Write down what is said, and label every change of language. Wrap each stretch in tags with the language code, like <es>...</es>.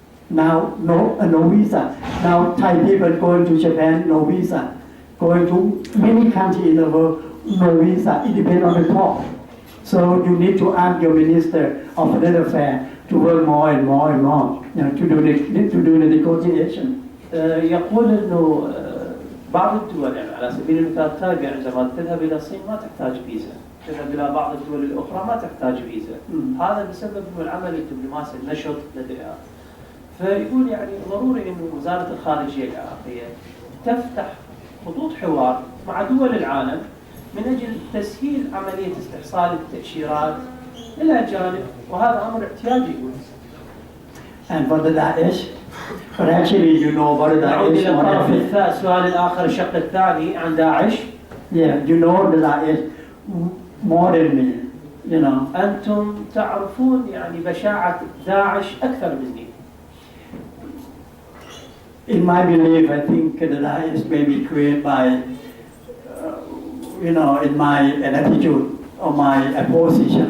<en>Now no visa. Now Thai people going to Japan, no visa. Going to many countries in the world, no visa. It depends on the talk. So you need to ask your minister of foreign affairs to work more and more and more, to do the negotiation.</en> <ar>يقول إنه بعض الدول يعني على سبيل المثال تايب عندما تذهب إلى الصين ما تحتاج فيزا، تذهب إلى بعض الدول الأخرى ما تحتاج فيزا. هذا بسبب إنه العمل الدبلوماسي النشط لديها. فيقول يعني ضروري إنه وزارة الخارجية العراقية تفتح خطوط حوار مع دول العالم من أجل تسهيل عملية استحصال التأشيرات للأجانب، وهذا أمر احتياجي يقول.</ar> <en>And for the Daesh, but actually you know about the</en> <ar>نعود</ar> <en>Daesh.</en> <ar>إلى الطرف السؤال الآخر الشق الثاني عن داعش.</ar> <en>Yeah, you know the Daesh more than me,</en> <ar>أنتم تعرفون يعني بشاعة داعش أكثر مني.</ar> <en>In my belief, I think the Daesh may be created by, in my attitude or my position.</en>